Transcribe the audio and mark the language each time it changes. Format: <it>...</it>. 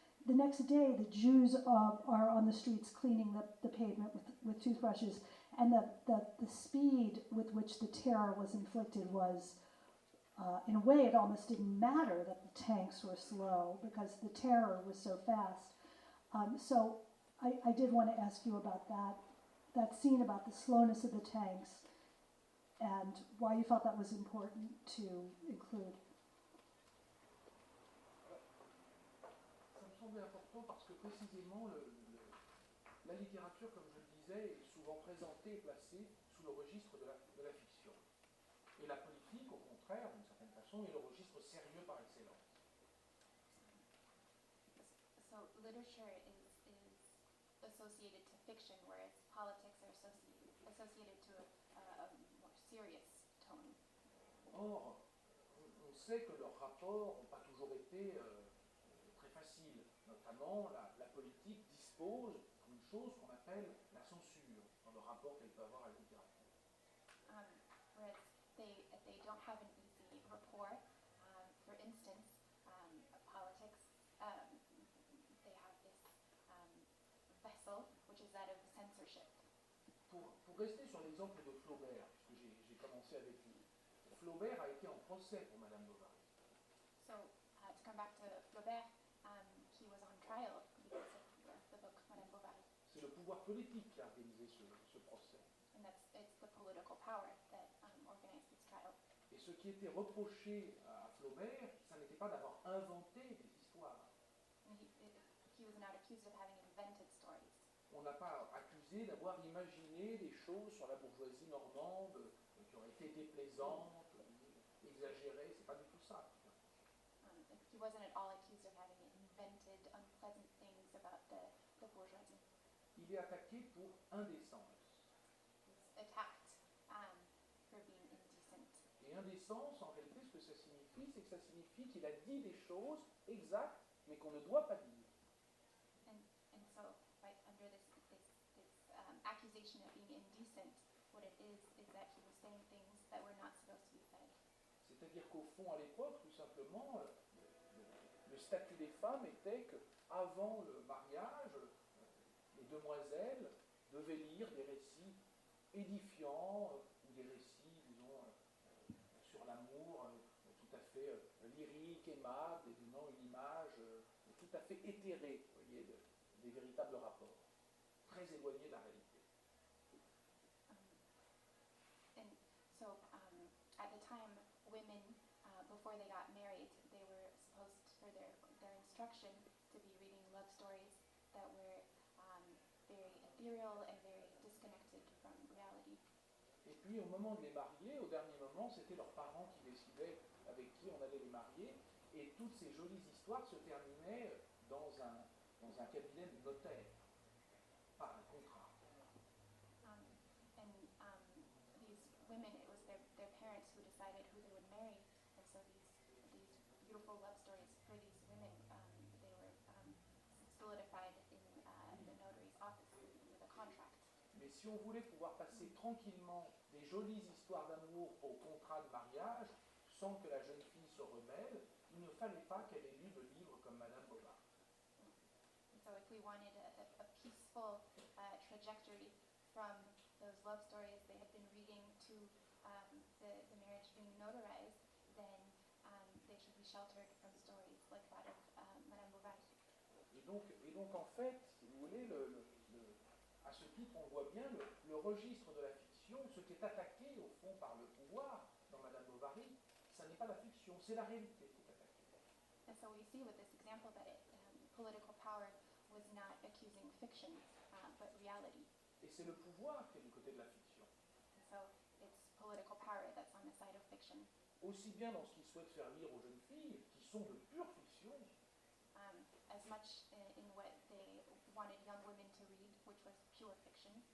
<en>The next day, the Jews are on the streets cleaning the pavement with toothbrushes, and the speed with which the terror was inflicted was, in a way, it almost didn't matter that the tanks were slow because the terror was so fast. So I did want to ask you about that scene about the slowness of the tanks and why you felt that was important to include.</en> <fr>Ça me semblait important parce que précisément la littérature, comme je le disais, est souvent présentée et placée sous le registre de la fiction. Et la politique, au contraire, d'une certaine façon, est le registre sérieux par excellence.</fr> <en>So literature is associated to fiction, whereas politics are associated to a more serious tone.</en> <fr>Or, on sait que leurs rapports n'ont pas toujours été très faciles. Notamment, la politique dispose d'une chose qu'on appelle la censure dans le rapport qu'elle peut avoir à la littérature.</fr> <en>Whereas they don't have an easy rapport. For instance, politics, they have this vessel, which is that of censorship.</en> <fr>Pour rester sur l'exemple de Flaubert, puisque j'ai commencé avec lui, Flaubert a été en procès pour Madame Bovary.</fr> <en>So, to come back to Flaubert, he was on trial because of the book Madame Bovary.</en> <fr>C'est le pouvoir politique qui a organisé ce procès.</fr> <en>And it's the political power that organized this trial.</en> <fr>Et ce qui était reproché à Flaubert, ça n'était pas d'avoir inventé des histoires.</fr> <en>And he was not accused of having invented stories.</en> <fr>On n'a pas accusé d'avoir imaginé des choses sur la bourgeoisie normande qui auraient été déplaisantes, exagérées. C'est pas du tout ça.</fr> <en>He wasn't at all accused of having invented unpleasant things about the bourgeoisie.</en> <fr>Il est attaqué pour indécence.</fr> <en>He was attacked for being indecent.</en> <fr>Et indécence, en réalité, ce que ça signifie, l'esprit, c'est que ça signifie qu'il a dit des choses exactes, mais qu'on ne doit pas dire.</fr> <en>And so, right, under this accusation of being indecent, what it is that he was saying things that were not supposed to be said.</en> <fr>C'est-à-dire qu'au fond, à l'époque, tout simplement, le statut des femmes était qu'avant le mariage, les demoiselles devaient lire des récits édifiants ou des récits, disons, sur l'amour, tout à fait lyrique, aimable, et donnant une image tout à fait éthérée, vous voyez, des véritables rapports, très éloignés de la réalité.</fr> <en>And so, at the time, women, before they got married, they were supposed, for their instruction, to be reading love stories that were very ethereal and very disconnected from reality.</en> <fr>Et puis au moment de les marier, au dernier moment, c'était leurs parents qui décidaient avec qui on allait les marier, et toutes ces jolies histoires se terminaient dans un cabinet de notaire, par un contrat.</fr> <en>And these women, it was their parents who decided who they would marry, and so these beautiful love stories for these women, they were solidified in the notary's office with a contract.</en> <fr>Mais si on voulait pouvoir passer tranquillement des jolies histoires d'amour au contrat de mariage, sans que la jeune fille se remêle, il ne fallait pas qu'elle ait lu de livres comme Madame Bovary.</fr> <en>And so if we wanted a peaceful trajectory from those love stories they had been reading to the marriage being notarized, then they should be sheltered from stories like that of Madame Bovary.</en> <fr>Et donc en fait, si vous voulez, à ce titre, on voit bien le registre de la fiction, ce qui est attaqué au fond par le pouvoir dans Madame Bovary, ça n'est pas la fiction, c'est la réalité qui est attaquée.</fr> <en>And so we see with this example that political power was not accusing fiction, but reality.</en> <fr>Et c'est le pouvoir qui est du côté de la fiction.</fr> <en>And so it's political power that's on the side of fiction.</en> <fr>Aussi bien dans ce qu'ils souhaitent faire lire aux jeunes filles, qui sont de pure fiction,</fr> <en>As much in what they wanted young women to read, which was pure fiction,</en>